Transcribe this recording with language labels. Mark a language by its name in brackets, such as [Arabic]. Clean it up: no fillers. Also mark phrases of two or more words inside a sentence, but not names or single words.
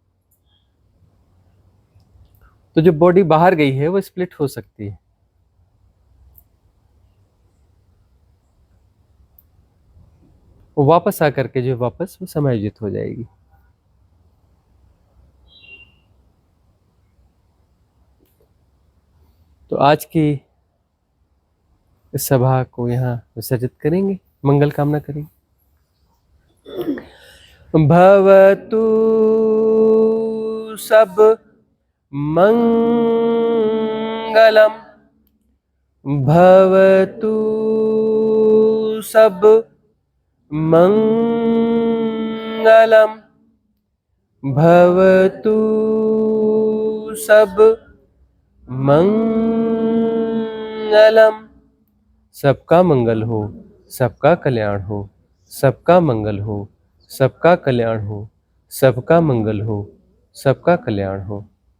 [Hindi] तो जो बॉडी बाहर गई है वो स्प्लिट हो सकती है, वो वापस आकर के जो वापस वो समायोजित हो जाएगी। तो आज की इस सभा को यहाँ विसर्जित करेंगे, मंगल कामना करेंगे। [Pali] भवतु सब मंगलम, भवतु सब मंगलम, भवतु सब मंगलम। [Hindi] सबका मंगल हो, सबका कल्याण हो, सबका मंगल हो, सबका कल्याण हो, सबका मंगल हो, सबका कल्याण हो।